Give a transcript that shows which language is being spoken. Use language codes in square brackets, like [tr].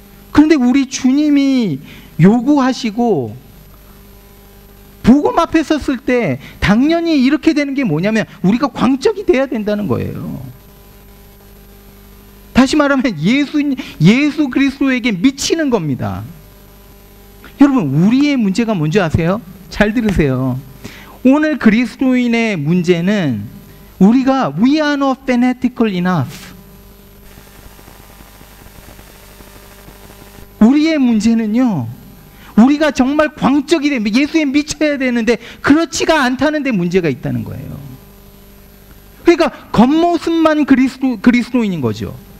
[ko] 그런데 우리 주님이 요구하시고 복음 앞에 섰을 때 당연히 이렇게 되는 게 뭐냐면 우리가 광적이 돼야 된다는 거예요. 다시 말하면 예수 그리스도에게 미치는 겁니다. 여러분, 우리의 문제가 뭔지 아세요? 잘 들으세요. 오늘 그리스도인의 문제는 우리가 [en] we are not fanatical enough. [ko] 우리의 문제는요, 우리가 정말 광적이 되면 예수에 미쳐야 되는데 그렇지가 않다는 데 문제가 있다는 거예요. 그러니까 겉모습만 그리스도인인 거죠.